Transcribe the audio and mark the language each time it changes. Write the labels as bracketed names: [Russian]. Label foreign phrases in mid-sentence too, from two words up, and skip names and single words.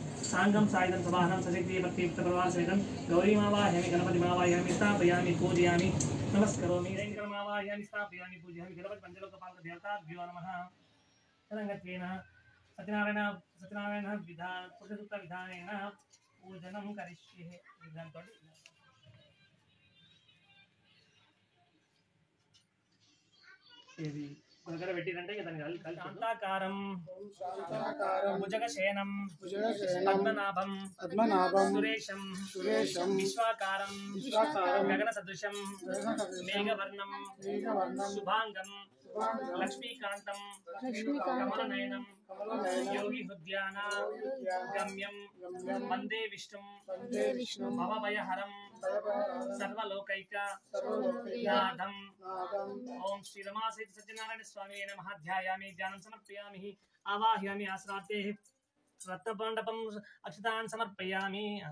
[Sanskrit] सांगम सायदं सवाहनं सशक्ति भक्ति प्रवासवेदं गौरीमावाहयामि गणपतिमावाहयामि स्थापयामि पूजयामि नमस्करोमि रैंकरमावाहयामि स्थापयामि पूजयामि गणपति पंचलोकपालक देवताभ्यो नमः तदंगत्वेन सत्यनारायण विधान पुरुषसूक्त विधानेन पूजनं करिष्ये विधानतोटी [Telugu] ఇది దగ్గర పెట్టిరంటే ఇక దాన్ని [Sanskrit] శాంతాకారం భుజగశయనం పద్మనాభం సురేశం విశ్వాకారం గగన సదృశం మేఘవర్ణం శుభాంగం లక్ష్మీకాంతం కమలనయనం యోగి హృద్యాన గమ్యం వందే విష్ణుం భవభయహరం సర్వలోకైక నాథం ఓం శ్రీ రమాసేతు సత్యనారాయణ స్వామి నమః ధ్యాయామి ధ్యానం సమర్పయామి ఆవాహయామి ఆశ్రాతే రత్నమండపం అక్షతాన్ సమర్పయామి